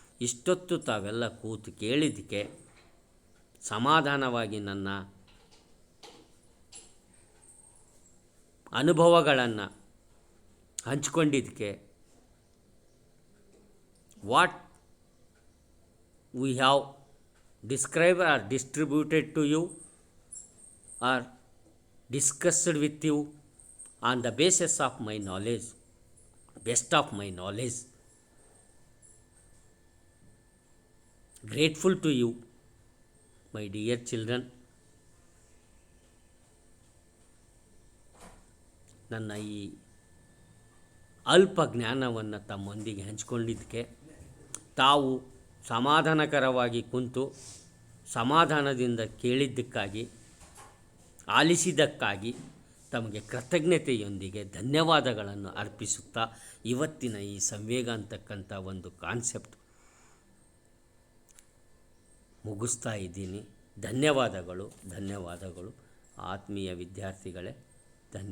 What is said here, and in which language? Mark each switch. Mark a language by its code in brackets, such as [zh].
[kn] ಇಷ್ಟೊತ್ತು ತಾವೆಲ್ಲ ಕೂತು ಕೇಳಿದ್ದಕ್ಕೆ, ಸಮಾಧಾನವಾಗಿ ನನ್ನ ಅನುಭವಗಳನ್ನು ಹಂಚಿಕೊಂಡಿದ್ದಕ್ಕೆ, [en] What we have described or distributed to you or discussed with you on the basis of my knowledge, best of my knowledge. Grateful to you, my dear children. [kn] ನನ್ನ ಈ ಅಲ್ಪ ಜ್ಞಾನವನ್ನು ತಮ್ಮೊಂದಿಗೆ ಹಂಚಿಕೊಂಡಿದ್ದಕ್ಕೆ, ತಾವು ಸಮಾಧಾನಕರವಾಗಿ ಕುಂತು ಸಮಾಧಾನದಿಂದ ಕೇಳಿದ್ದಕ್ಕಾಗಿ, ಆಲಿಸಿದ್ದಕ್ಕಾಗಿ ತಮಗೆ ಕೃತಜ್ಞತೆಯೊಂದಿಗೆ ಧನ್ಯವಾದಗಳನ್ನು ಅರ್ಪಿಸುತ್ತಾ ಇವತ್ತಿನ ಈ ಸಂವೇಗ ಅಂತಕ್ಕಂಥ ಒಂದು ಕಾನ್ಸೆಪ್ಟ್ ಮುಗಿಸ್ತಾ ಇದ್ದೀನಿ. ಧನ್ಯವಾದಗಳು. ಆತ್ಮೀಯ ವಿದ್ಯಾರ್ಥಿಗಳೇ, ಧನ್ಯವಾದ.